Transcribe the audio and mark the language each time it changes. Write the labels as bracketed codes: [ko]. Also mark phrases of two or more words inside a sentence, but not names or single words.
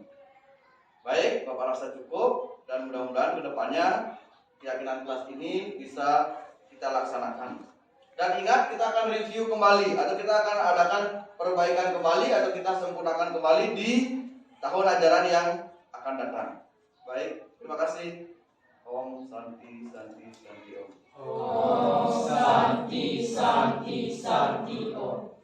[id] Baik, Bapak rasa cukup dan mudah-mudahan kedepannya keyakinan kelas ini bisa kita laksanakan. Dan ingat, kita akan review kembali atau kita akan adakan perbaikan kembali atau kita sempurnakan kembali di tahun ajaran yang akan datang. Baik, terima kasih. [sa] Om Santi Santi Santi Om. Om Santi Santi Santi Om.